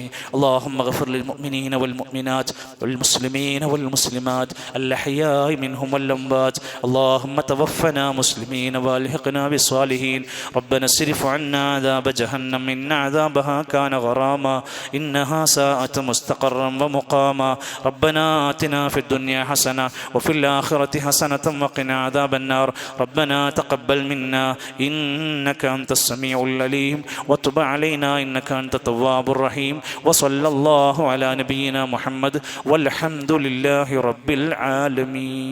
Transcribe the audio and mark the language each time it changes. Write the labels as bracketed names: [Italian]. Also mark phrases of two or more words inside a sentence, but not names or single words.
[Arabic] اللهم اغفر للمؤمنين والمؤمنات والمسلمين والمسلمات الأحياء منهم والأموات. اللهم توفنا مسلمين وألحقنا بالصالحين. ربنا اصرف عنا عذاب جهنم إن عذابها كان غراما إنها ساءت مستقرا ومقاما. ربنا آتنا في الدنيا حسنة وفي الآخرة حسنة وقنا عذاب النار. ربنا تقبل منا إنك أنت السميع العليم وتب علينا إنك أنت التواب الرحيم. وصلى الله على نبينا محمد والحمد لله رب العالمين.